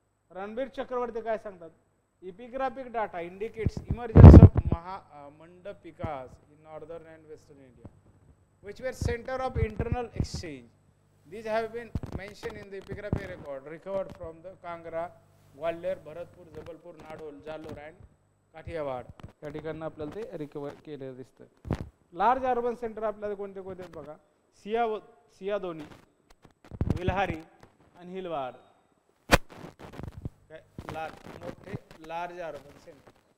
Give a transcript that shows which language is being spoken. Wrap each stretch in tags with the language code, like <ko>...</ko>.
<mr>रणबीर चक्रवर्ती काय सांगतात,</mr> <en>Epigraphic data indicates emergence of mandapikas in northern and western India which were center of internal exchange. These have been mentioned in the epigraphic record recovered from the Kangra, Gwalior, Bharatpur, Jabalpur, Nadol, Jalore and Kathiawad.</en> <mr>या ठिकाणी आपल्याला ते recover केलेलं दिसतं. Large urban centre आपल्याला कोणते कोणते बघा, सियादोनी, विल्हारी आणि हिलवाड. काय मोठे लार्ज अर्बन सेंटर.</mr>